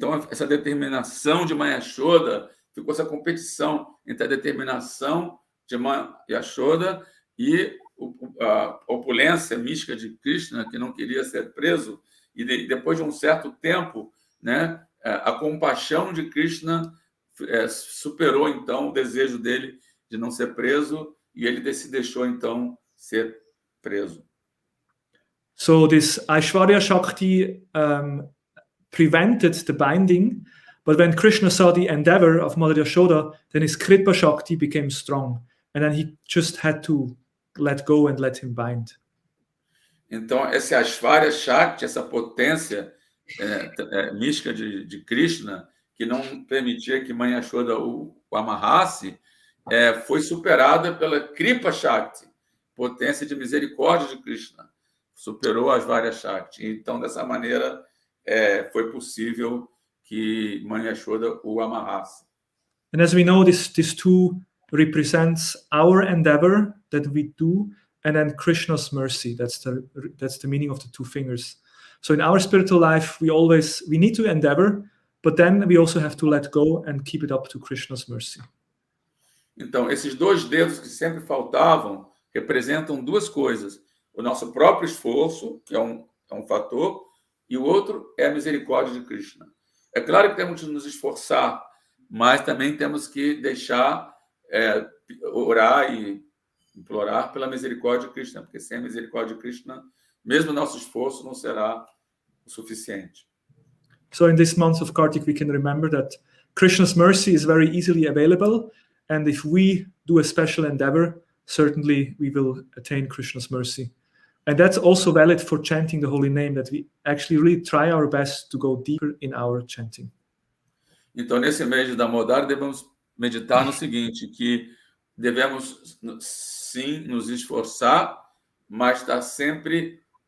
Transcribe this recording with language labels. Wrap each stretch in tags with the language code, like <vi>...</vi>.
<pt>essa determinação de Mãe Yashoda, ficou essa competição entre a determinação de Mãe Yashoda e a opulência mística de Krishna, que não queria ser preso, e depois de um certo tempo, né, a compaixão de Krishna superou, então, o desejo dele de não ser preso, e ele se deixou, então, ser preso.</pt> <en>So this Aishwarya Shakti prevented the binding, But when Krishna saw the endeavor of Mother Yashoda, then his Kripa Shakti became strong. And then he just had to let go and let him bind.</en> <pt>Então, essas várias Shakti, essa potência mística de Krishna, que não permitia que Mãe Yashoda o amarrasse, foi superada pela Kripa Shakti, potência de misericórdia de Krishna. Superou as várias Shakti. Então, dessa maneira, foi possível que Mãe Yashoda o amarrasse.</pt> <en>And as we know, this too represents our endeavor that we do, and then Krishna's mercy. That's the meaning of the two fingers. So in our spiritual life, we need to endeavor, but then we also have to let go and keep it up to Krishna's mercy.</en> <pt>Então, esses dois dedos que sempre faltavam representam duas coisas. O nosso próprio esforço, que é um fator, e o outro é a misericórdia de Krishna. É claro que temos que nos esforçar, mas também temos que deixar orar e implorar pela misericórdia de Krishna, porque sem a misericórdia de Krishna, mesmo nosso esforço não será o suficiente.</pt> <en>So in this month of Kartik, we can remember that Krishna's mercy is very easily available, and if we do a special endeavor, certainly we will attain Krishna's mercy. And that's also valid for chanting the holy name, that we actually really try our best to go deeper in our chanting.</en> <pt>Então, nesse mês de Damodar, devemos meditar no seguinte, que devemos, sim, nos esforçar, mas estar sempre...</pt>